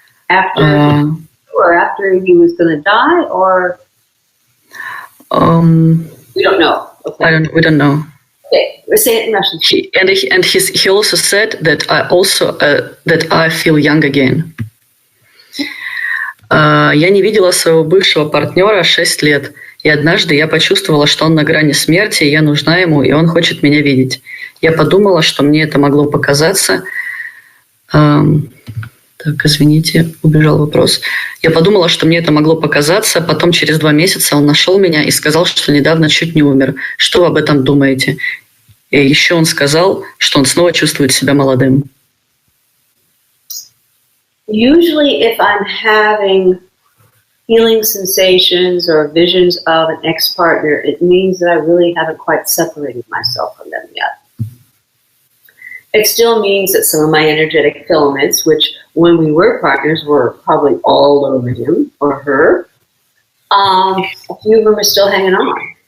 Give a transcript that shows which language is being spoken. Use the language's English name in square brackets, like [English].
[English] After he was going to die, or we don't know. Okay. We don't know. Okay, we'll say it in Russian. He also said that I feel young again. [Russian] Я не видела своего бывшего партнера 6 лет, и однажды я почувствовала, что он на грани смерти, и я нужна ему, и он хочет меня видеть. Я подумала, что мне это могло показаться. Так, извините, убежал вопрос. Я подумала, что мне это могло показаться, потом через 2 месяца он нашел меня и сказал, что недавно чуть не умер. Что вы об этом думаете? И еще он сказал, что он снова чувствует себя молодым. [English] Usually if I'm having feeling sensations or visions of an ex-partner, it means that I really haven't quite separated myself from them yet. It still means that some of my energetic filaments, which when we were partners were probably all over him or her, a few of them are still hanging on.